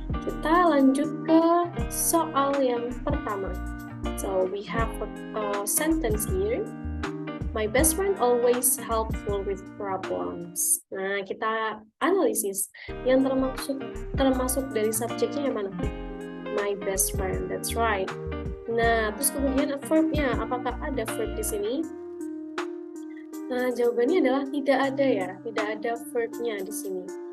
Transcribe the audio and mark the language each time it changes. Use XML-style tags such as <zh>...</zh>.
<id>Kita lanjut ke soal yang pertama.</id> <en>So we have a sentence here. My best friend always helpful with problems.</en> <id>Nah, kita analisis yang termasuk dari subjeknya yang mana?</id> <en>My best friend, that's right.</en> <id>Nah, terus kemudian verbnya, apakah ada verb di sini? Nah, jawabannya adalah tidak ada ya, tidak ada verbnya di sini.</id>